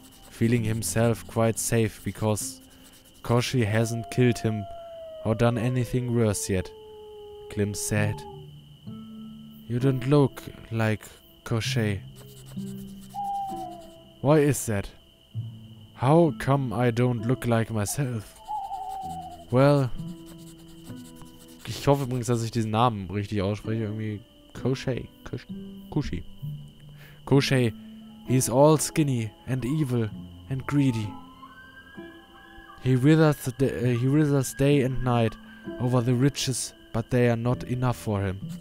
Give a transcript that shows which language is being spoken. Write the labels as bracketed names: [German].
[English] Feeling himself quite safe because Koshi hasn't killed him or done anything worse yet. Klim said, "You don't look like Koshi." Why is that? How come I don't look like myself? [German] Well, ich hoffe übrigens, dass ich diesen Namen richtig ausspreche. Irgendwie Koshi. [English] Koshi, he's all skinny and evil and greedy. He withers day and night over the riches, but they are not enough for him.